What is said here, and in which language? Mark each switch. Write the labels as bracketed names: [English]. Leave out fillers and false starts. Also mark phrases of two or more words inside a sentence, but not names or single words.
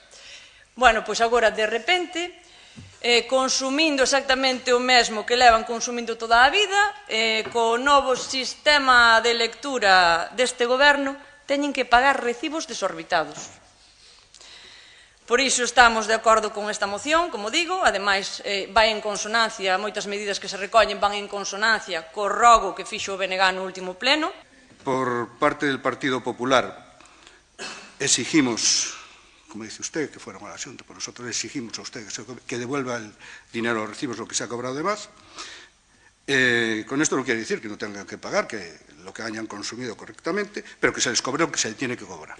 [Galician] Pois agora, de repente, consumindo exactamente o mesmo que levan consumindo toda a vida, co novo sistema de lectura deste goberno, teñen que pagar recibos desorbitados. Por iso estamos de acordo con esta moción, como digo, ademais vai en consonancia, moitas medidas que se recollen van en consonancia co rogo que fixo o BNG no último pleno. [Spanish] Por parte del Partido Popular exigimos, como dice usted, que fueron a la Xunta, pues nosotros exigimos a usted que devuelva el dinero a los recibos, lo que se ha cobrado de más. Con esto no quiere decir que no tengan que pagar, que lo que hayan consumido correctamente, pero que se les cobre lo que se les tiene que cobrar.